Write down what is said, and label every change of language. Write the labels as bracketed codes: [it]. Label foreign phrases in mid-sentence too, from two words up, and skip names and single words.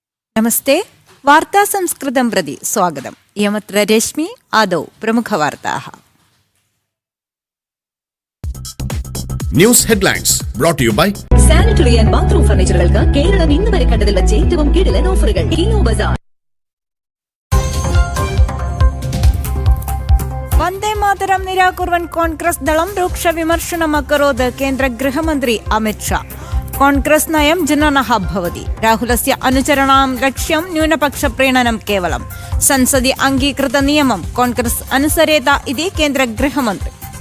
[sa] नमस्ते वार्ता संस्कृतं प्रति स्वागतम्। इयमत्र रश्मि आदौ प्रमुखवार्ताः। [en] news headlines brought to you by sanitary and bathroom [ml] ഫർണിച്ചറുകൾക്ക് കേരളം ഇന്ന് വരെ കണ്ടതിൽ വെച്ച് ഏറ്റവും കിടിലൻ ഓഫറുകൾ കിനോ ബസാർ. [sa] वन्दे मातरं निराकुर्वन् कांग्रेस् दलं रूक्ष विमर्शनम् अकरोत् केन्द्र गृहमन्त्री अमित शाह। कांग्रेस् नयं जननः भवति। राहुलस्य अनुचरणां लक्ष्यं न्यूनपक्ष प्रीणनं केवलं संसदि अङ्गीकृत नियमं कांग्रेस् अनुसरेत इति केन्द्र गृहमन्त्री।